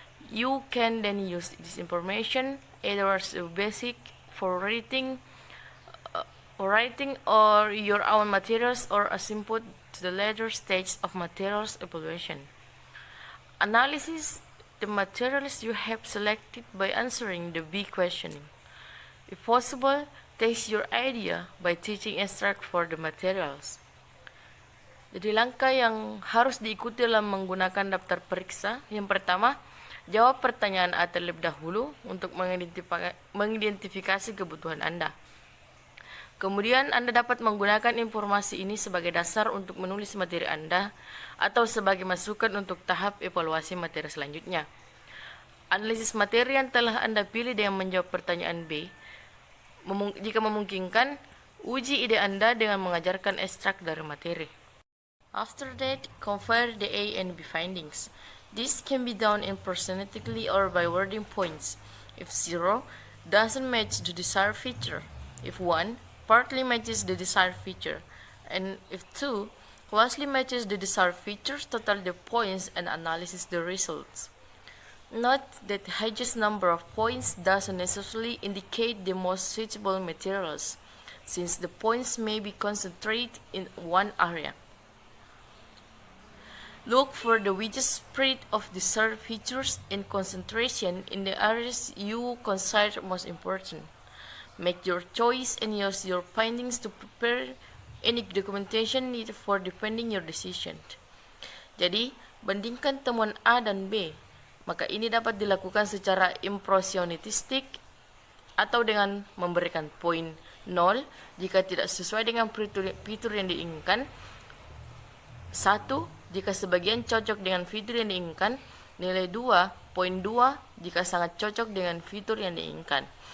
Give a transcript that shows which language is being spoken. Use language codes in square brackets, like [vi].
[en] You can then use this information either as a basic for writing or your own materials or as input to the later stage of materials evaluation. Analysis the materials you have selected by answering the B questioning. If possible, test your idea by teaching extract for the materials. [id] Jadi langkah yang harus diikuti dalam menggunakan daftar periksa. Yang pertama, jawab pertanyaan A terlebih dahulu untuk mengidentifikasi kebutuhan Anda. Kemudian Anda dapat menggunakan informasi ini sebagai dasar untuk menulis materi Anda atau sebagai masukan untuk tahap evaluasi materi selanjutnya. Analisis materi yang telah Anda pilih dengan menjawab pertanyaan B. Jika memungkinkan, uji ide Anda dengan mengajarkan ekstrak dari materi. [en] After that, compare the A and B findings. This can be done impersonatingly or by wording points. If 0 doesn't match the desired feature, if 1 partly matches the desired feature, and if 2 closely matches the desired features, total the points and analysis the results. Note that the highest number of points doesn't necessarily indicate the most suitable materials, since the points may be concentrated in one area. Look for the widest spread of desired features and concentration in the areas you consider most important. Make your choice and use your findings to prepare any documentation needed for defending your decision. [id] Jadi, bandingkan temuan A dan B. Maka ini dapat dilakukan secara impresionistik atau dengan memberikan poin 0 jika tidak sesuai dengan fitur yang diinginkan, 1 jika sebagian cocok dengan fitur yang diinginkan, nilai 2, poin 2 jika sangat cocok dengan fitur yang diinginkan.